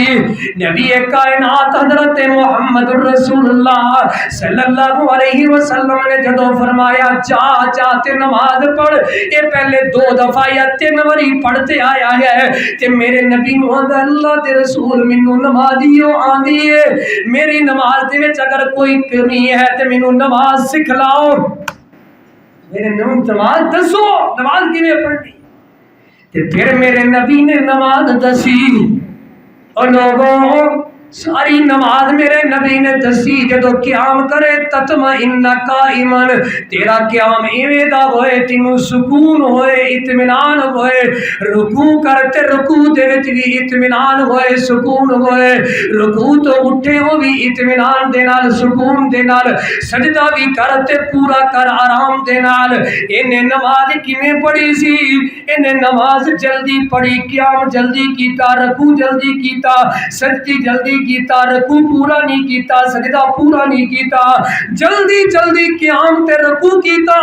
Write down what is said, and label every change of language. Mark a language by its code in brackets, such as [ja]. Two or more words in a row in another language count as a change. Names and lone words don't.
[pa] نبی کائنات حضرت محمد الرسول اللہ صلی اللہ علیہ وسلم نے جدو فرمایا جا جاتے نماز پڑھ، یہ پہلے 2 دفعہ یا 3 واری پڑھتے آیا ہے، کہ میرے نبی نو اللہ دے رسول مینوں نمازیوں آندی ہے، میری نماز دے وچ اگر کوئی کمی ہے تے مینوں نماز سکھلاؤ، میرے نماز دسو نماز کیویں پڑھنی۔ پھر میرے نبی نے نماز دسی، اور لوگوں ساری نماز میرے نبی نے دسی، جدو قیام کرے [ar] تطمئن قائما، [pa] تیرا قیام ایویں دا ہوئے تینوں سکون ہوئے، اطمینان ہوئے، رکوع کرتے رکوع دے وچ بھی اطمینان ہوئے، سکون ہوئے، رکوع تو اٹھے ہو بھی اطمینان دے نال، سکون دے نال، سجدہ بھی کرتے پورا کر آرام دے نال۔ انہیں نماز کیویں پڑھی سی؟ انہیں نماز جلدی پڑھی، قیام جلدی کیتا، رکوع جلدی کیتا، سجدی جلدی کیتا، رکوع پورا نہیں کیتا، سجدہ پورا نہیں کیتا، جلدی جلدی قیام تے رکوع کیتا۔